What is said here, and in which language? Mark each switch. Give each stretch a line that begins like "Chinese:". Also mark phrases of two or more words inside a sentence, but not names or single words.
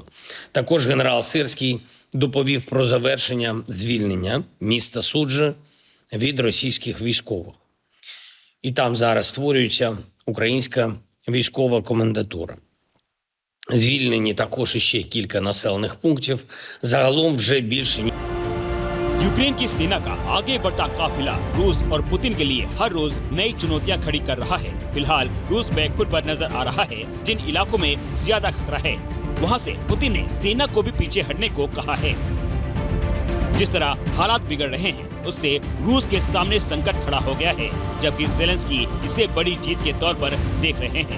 Ukrainian: Також генерал Сирський доповів про завершення звільнення міста Суджа від російських військових. І там зараз створюється українська військова комендатура. Звільнені також іще кілька населених пунктів. Загалом вже більше
Hindi: यूक्रेन की सेना का आगे बढ़ता काफिला रूस और पुतिन के लिए हर रोज नई चुनौतियां खड़ी कर रहा है। फिलहाल रूस बैकफुट पर नजर आ रहा है। जिन इलाकों में ज्यादा खतरा है, वहां से पुतिन ने सेना को भी पीछे हटने को कहा है। जिस तरह हालात बिगड़ रहे हैं, उससे रूस के सामने संकट खड़ा हो गया है, जबकि जेलेंस्की इसे बड़ी जीत के तौर पर देख रहे हैं।